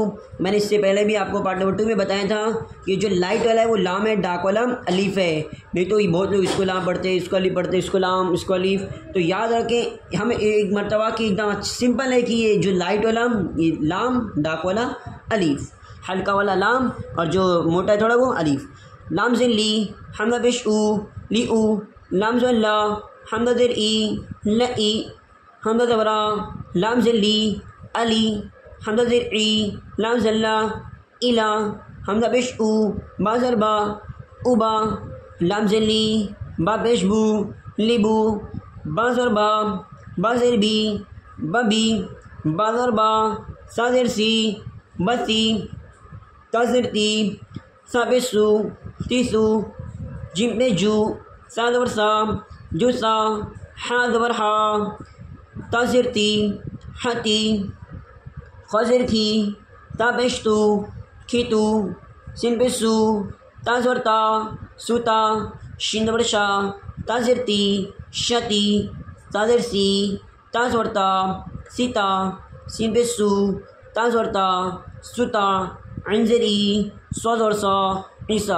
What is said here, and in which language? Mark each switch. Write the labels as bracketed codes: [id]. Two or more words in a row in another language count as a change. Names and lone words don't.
[ur] میں نے اس سے پہلے بھی آپ کو [en] part number [ur] 2 میں بتایا تھا کہ جو لائٹ والا ہے وہ لام ہے، ڈاک والا الف ہے، نہیں تو یہ بہت لوگ اس کو لام پڑھتے ہیں، اس کو الف پڑھتے ہیں، اس کو لام، اس کو الف، تو یاد رکھیں ہمیں ایک مرتبہ کہ ایک دم سمپل ہے کہ یہ جو لائٹ والا یہ لام، ڈاک والا الف، ہلکا والا لام، اور جو موٹا ہے تھوڑا وہ الف۔ لام زر لی، حمزہ پیش او، لی او، لام زر لا، حمزہ زر ای، لئی، حمزہ زبرا، لام زر لی، علی، حمزہ زر ای، لام زر لا، الا، حمزہ پیش او، با زر با، اوبا، لام زر لی، با پیش بو، لیبو، با زر با زر بی، ببی، با زر با، سا زر سی، بسی، تا زر تی، سا پیش سو، تیسو، جیم پیش جو، سا زبر سا، جو سا، ہا زبر ہا، تا زر تی، ہتی، خا زر کھی، تا پیش تو، کھیتو، سین پیش سو، تا زبر تا، سوتا، شین زبر شا، تا زر تی، شتی، تا زر سی، تا زبر تا، سیتا، سین پیش سو، تا زبر تا، سوتا، عین زر ای، سو زبر سا، عیسیٰ۔